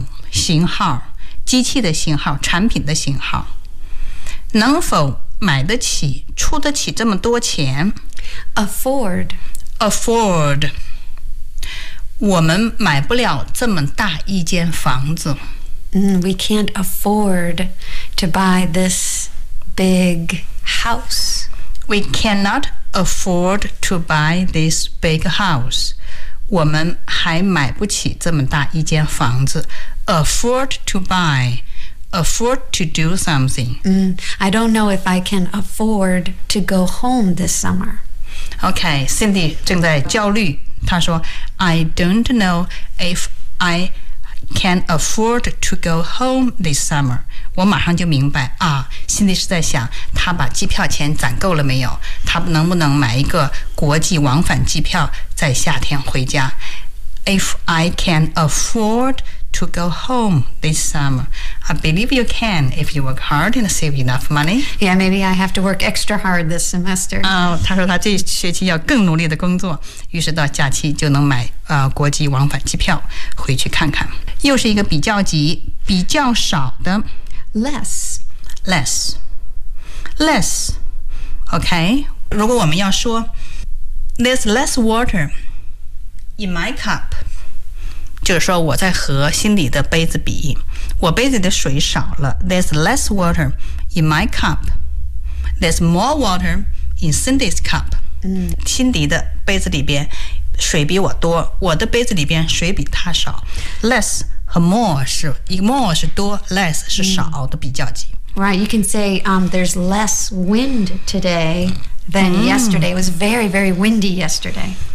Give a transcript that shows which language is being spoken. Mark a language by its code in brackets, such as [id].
[zh] 型号，机器的型号，产品的型号。能否买得起出得起这么多钱 [en] afford [zh] 我们买不了这么大一间房子、 [en] we can't afford to buy this big house we cannot afford to buy this big house [zh] 我们还买不起这么大一间房子 [en] afford to buyAfford to do something. I don't know if I can afford to go home this summer. [zh] Okay, Cindy 正在焦虑。她说 [en] I don't know if I can afford to go home this summer. [zh] 我马上就明白啊， Cindy 是在想她把机票钱攒够了没有，她能不能买一个国际往返机票在夏天回家。 [en] If I can afford to go home this summer, I believe you can if you work hard and save enough money. Yeah, maybe I have to work extra hard this semester. [zh] Oh, 他说他这学期要更努力的工作，于是到假期就能买国际往返机票回去看看。又是一个比较级，比较少的 [en] less. [zh] Okay. 如果我们要说 [en] there's less water. In my cup, [zh] 就是说我在和心里的杯子比，我杯子的水少了。 [en] There's less water in my cup. There's more water in Cindy's cup. [zh] 心里的杯子里边水比我多，我的杯子里边水比他少。 Less 和 more 是 more 是多 ，less 是少的比较级。 [en] Right, you can say there's less wind today than yesterday. It was very, very windy yesterday.